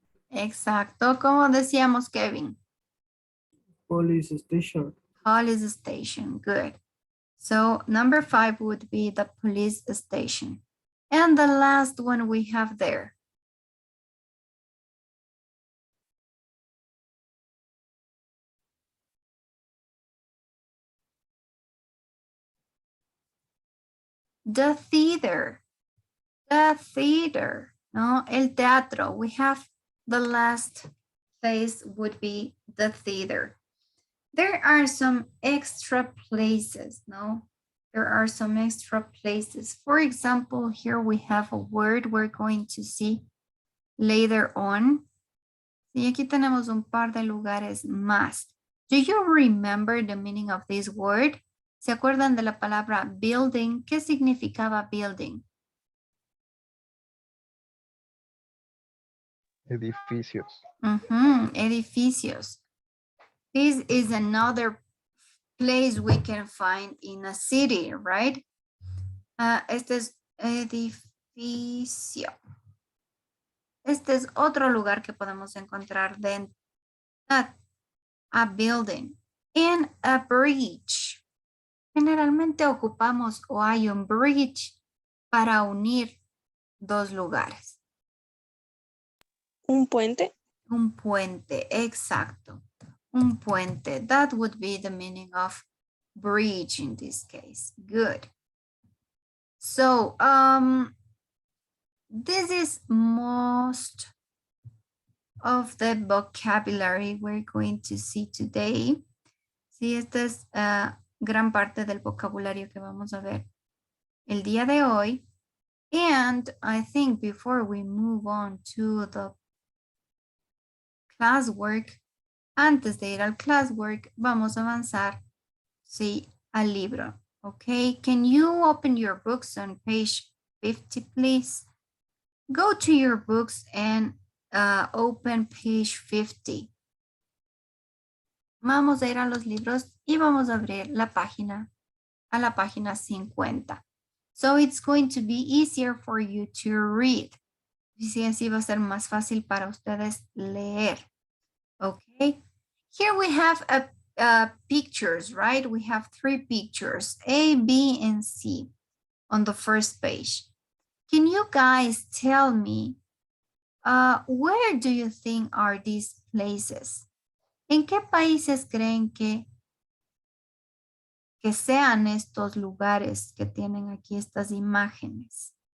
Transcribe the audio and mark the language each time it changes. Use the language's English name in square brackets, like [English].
[Spanish] Exacto, como decíamos, Kevin. [English] Police station. Police station, good. So number 5 would be the police station. And the last one we have there. The theater. The theater, no, [Spanish] el teatro. [English] We have the last place would be the theater. There are some extra places, no? There are some extra places. For example, here we have a word we're going to see later on. [Spanish] Y aquí tenemos un par de lugares más. [English] Do you remember the meaning of this word? [Spanish] ¿Se acuerdan de la palabra building? ¿Qué significaba building? Edificios. Edificios. [English] This is another place we can find in a city, right? [Spanish] Este es edificio. Este es otro lugar que podemos encontrar dentro. [English] A building. And a bridge. [Spanish] Generalmente ocupamos o hay un bridge para unir dos lugares. Un puente. Un puente, exacto. Un puente. [English] That would be the meaning of bridge in this case. Good. So, this is most of the vocabulary we're going to see today. [Spanish] Sí, esta es gran parte del vocabulario que vamos a ver el día de hoy. [English] And I think before we move on to the classwork, [Spanish] antes de ir al classwork, vamos a avanzar, sí, al libro. [English] Okay, can you open your books on page 50, please? Go to your books and open page 50. [Spanish] Vamos a ir a los libros y vamos a abrir la página, a la página 50. [English] So it's going to be easier for you to read. [Spanish] Sí, así va a ser más fácil para ustedes leer. [English] Okay, here we have pictures, right? We have 3 pictures, A, B, and C on the first page. Can you guys tell me, where do you think are these places? [Spanish] ¿En qué países creen que sean estos lugares que tienen aquí estas imágenes?